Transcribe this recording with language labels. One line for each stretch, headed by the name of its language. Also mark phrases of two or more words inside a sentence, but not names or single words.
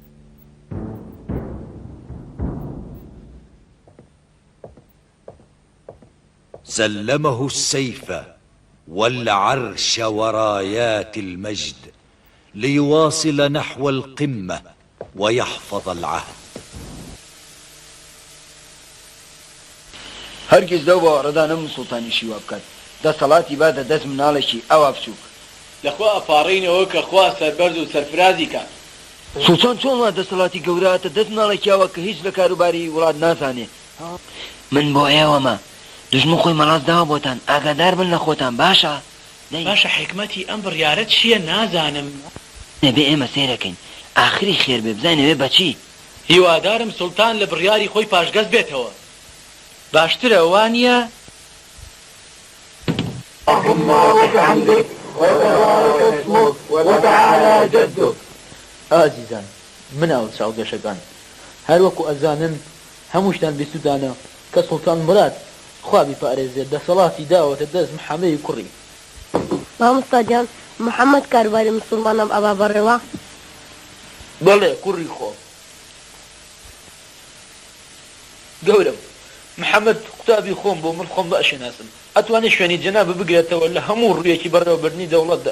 Arabic: سلمه السيف والعرش ورايات المجد ليواصل نحو القمة ويحفظ العهد.
Central Kurdish: هرگز دو باوەڕەدانم سوڵتانی شیوا بکات دەسەڵاتی بادە دەست مناڵێکی ئەوا بچووک لەخوا ئەپاڕینەوە کە خوا سەربەرز و سەرفرازی کات. سوڵتان چۆنڵا دەسەڵاتی گەوراتە دەست مناڵێکی ئەوە کە هیچ لە کاروباری وڵات نازانێ. من بۆ ئێوەمە دژمن خۆی مەڵاز داوە بۆتان ئاگادار بن لە خۆتان باشە. باشە حکمەتی ئەم بڕیارە چییە نازانم. نەبێ ئێمە سێرەکەین ئاخری خێر بێ بزانەوێ بەچی. هیوادارم سوڵتان لە بڕیاری خۆی پاشگەز بێتەوە. باشترە وانە؟
Arabic: اللهم وبحمدك وتبارك اسمك وتعالى جدك.
Central Kurdish: ئازیزان مناو چاودێشەکان هەروەکو ئەزانن هەمووشتان بیستودانە کە سوڵتان مراد خوا بیپارێزێت دەسەڵاتی داوەتە دەست محەممەدی کوڕی. مامۆستا جان محەممەد کاروباری موسڵمانم ئەوا بەڕێوە. بەڵێ کوڕی خۆ گەورم محەممەد قوتابی خۆم بۆ من خۆم باشێناسم ئەتوانێت شوێنی جەنابە بگرێتەوە لە هەموو ڕوویەکی بەڕێوەبردنی دەوڵەتدا.